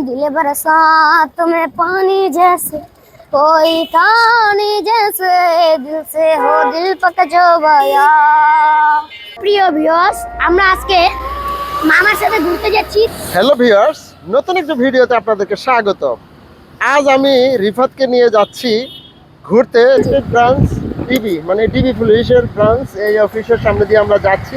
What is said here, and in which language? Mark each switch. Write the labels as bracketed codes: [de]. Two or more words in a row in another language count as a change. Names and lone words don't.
[hi] दिल बरसात में पानी जैसे कोई कहानी जैसे दिल से हो दिल पक जो बया। [bn] প্রিয় ভিউয়ার্স, আমরা আজকে মামার সাথে ঘুরতে যাচ্ছি। [en] hello viewers, [bn] নতুন একটা ভিডিওতে আপনাদেরকে স্বাগত। আজ আমি রিফাতকে নিয়ে যাচ্ছি ঘুরতে ব্রাঞ্চ ডিবি, মানে ডিবি পুলিশের ব্রাঞ্চ। এই অফিসের সামনে দিয়ে আমরা যাচ্ছি।